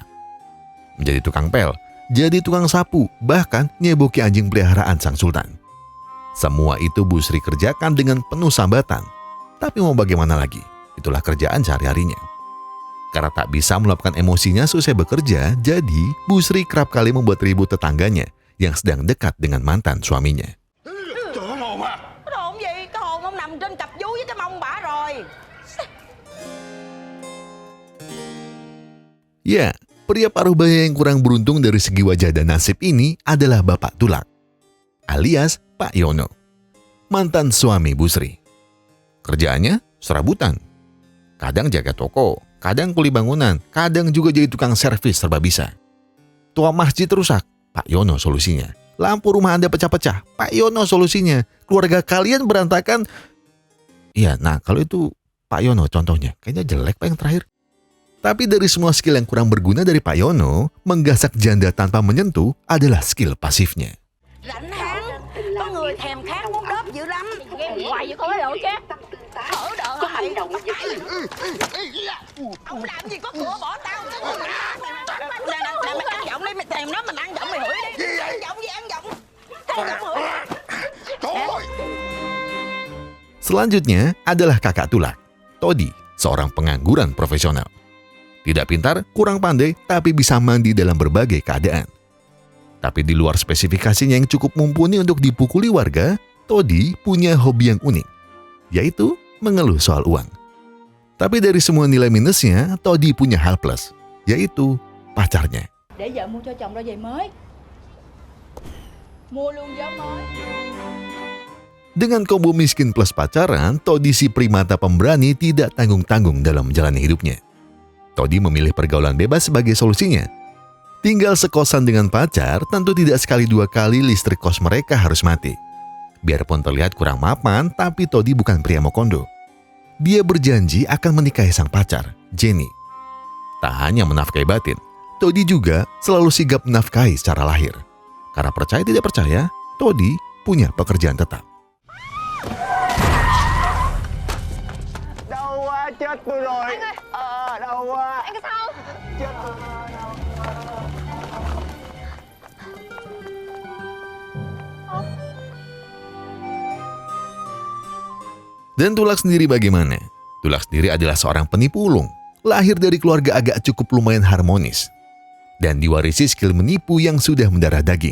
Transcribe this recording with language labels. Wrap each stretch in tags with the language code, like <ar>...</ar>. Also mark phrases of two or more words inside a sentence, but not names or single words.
<id>Menjadi tukang pel, jadi tukang sapu, bahkan nyeboki anjing peliharaan sang sultan. Semua itu Bu Sri kerjakan dengan penuh sambatan. Tapi mau bagaimana lagi, itulah kerjaan sehari-harinya. Karena tak bisa meluapkan emosinya selesai bekerja, jadi Bu Sri kerap kali membuat ribut tetangganya yang sedang dekat dengan mantan suaminya.</id> <vi>Cái hồn gì? Cái hồn ông nằm trên cặp vú với cái mông bả rồi.</vi> <id>Ya, pria paruh baya yang kurang beruntung dari segi wajah dan nasib ini adalah Bapak Tulak, alias Pak Yono, mantan suami Bu Sri. Kerjaannya serabutan. Kadang jaga toko, kadang kuli bangunan, kadang juga jadi tukang servis serba bisa. Tua masjid rusak, Pak Yono solusinya. Lampu rumah Anda pecah-pecah, Pak Yono solusinya. Keluarga kalian berantakan. Iya, nah kalau itu Pak Yono contohnya. Kayaknya jelek Pak yang terakhir. Tapi dari semua skill yang kurang berguna dari Pak Yono, menggasak janda tanpa menyentuh adalah skill pasifnya.</id> <vi>Rảnh háng, có người thèm khát muốn đớp dữ lắm. Hoài vậy có đồ chứ. Thở đỡ mày. Ông làm gì có cửa bỏ tao. Nè, mày ăn giọng đi, mày thèm nó, mình ăn giọng mày hửi đi. Ăn giọng gì, ăn giọng. Ăn giọng hửi.</vi> <id>Selanjutnya adalah kakak Tulak, Todi, seorang pengangguran profesional. Tidak pintar, kurang pandai, tapi bisa mandi dalam berbagai keadaan. Tapi di luar spesifikasinya yang cukup mumpuni untuk dipukuli warga, Todi punya hobi yang unik, yaitu mengeluh soal uang. Tapi dari semua nilai minusnya, Todi punya hal plus, yaitu pacarnya.</id> <vi>Để vợ mua cho chồng đôi giày mới. Mua luôn gió mới.</vi> <id>Dengan kombo miskin plus pacaran, Todi si primata pemberani tidak tanggung-tanggung dalam menjalani hidupnya. Todi memilih pergaulan bebas sebagai solusinya. Tinggal sekosan dengan pacar, tentu tidak sekali dua kali listrik kos mereka harus mati. Biarpun terlihat kurang mapan, tapi Todi bukan pria mokondo. Dia berjanji akan menikahi sang pacar, Jenny. Tak hanya menafkahi batin, Todi juga selalu sigap menafkahi secara lahir. Karena percaya tidak percaya, Todi punya pekerjaan tetap.</id> <vi>Đau quá, chết tôi rồi. Anh ơi. Đau quá. Anh có sao không? Chết tôi rồi, đau quá.</vi> <id>Dan Tulak sendiri bagaimana? Tulak sendiri adalah seorang penipu ulung, lahir dari keluarga agak cukup lumayan harmonis, dan diwarisi skill menipu yang sudah mendarah daging.</id>